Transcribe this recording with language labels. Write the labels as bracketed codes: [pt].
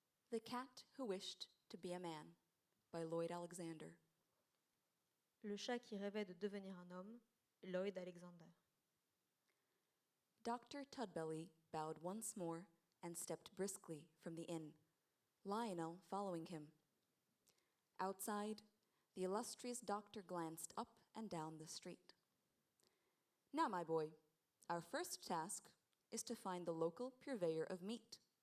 [en] The Cat Who Wished to Be a Man by Lloyd Alexander. [fr] Le chat qui rêvait de devenir un homme, Lloyd Alexander. [en] Dr. Tudbelly bowed once more and stepped briskly from the inn, Lionel following him. Outside, the illustrious doctor glanced up and down the street. Now, my boy, our first task is to find the local purveyor of meat.